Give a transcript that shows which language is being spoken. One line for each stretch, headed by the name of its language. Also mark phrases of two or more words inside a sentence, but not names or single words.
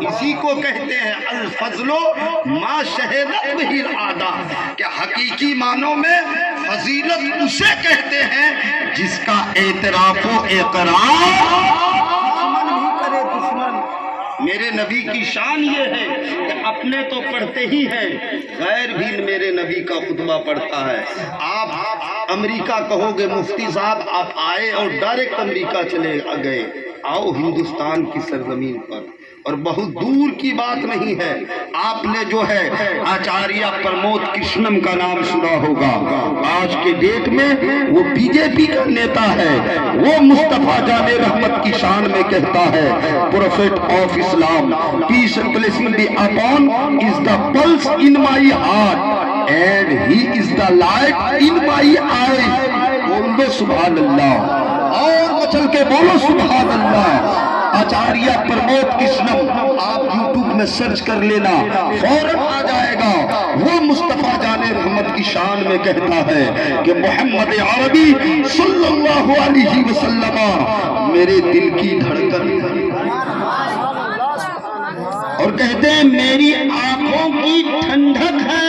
Urdu: اسی کو کہتے ہیں
Arabic: الفضل ما شہدت بہ العادہ،
Urdu: کہ حقیقی معنوں میں فضیلت اسے کہتے ہیں جس کا اعتراف و اقرار میرے نبی کی شان یہ ہے کہ اپنے تو پڑھتے ہی ہیں، غیر بھی میرے نبی کا خطبہ پڑھتا ہے۔ آپ امریکہ کہو گے مفتی صاحب آپ آئے اور ڈائریکٹ امریکہ چلے گئے، آؤ ہندوستان کی سرزمین پر، اور بہت دور کی بات نہیں ہے۔ آپ نے جو ہے آچاریہ پرمود کرشنم کا نام سنا ہوگا، آج کے ڈیٹ میں وہ بی جے پی کا نیتا ہے، وہ مصطفیٰ جان رحمت کی شان میں کہتا ہے
English: Prophet of Islam peace and blessing be upon is the pulse in my heart and he is the light in my eyes.
Urdu: بول دو
Arabic: سبحان اللہ،
Urdu: اور مچل کے بولو
Arabic: سبحان اللہ۔
Urdu: آچاریہ پرمود کرشنم آپ یوٹیوب میں سرچ کر لینا، فوراً آ جائے گا۔ وہ مصطفیٰ جان رحمت کی شان میں کہتا ہے کہ محمد عربی
Arabic: صلی اللہ علیہ وسلم
Urdu: میرے دل کی دھڑکن، اور کہتے ہیں میری آنکھوں کی ٹھنڈک ہے۔